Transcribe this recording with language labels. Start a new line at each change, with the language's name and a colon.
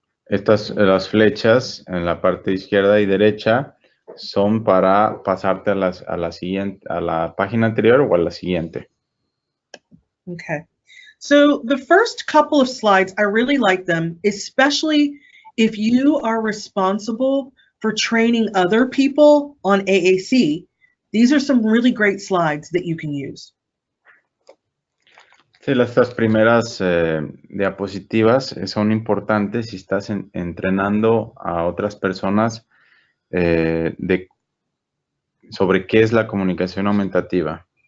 Spanish: Las flechas en la parte izquierda y derecha son para pasarte a la página anterior o a la siguiente.
English: Okay. So the first couple of slides, I really like them, especially if you are responsible for training other people on AAC. These are some really great slides that you can use.
Spanish: Sí, estas primeras diapositivas son importantes si estás entrenando a otras personas sobre qué es la comunicación aumentativa.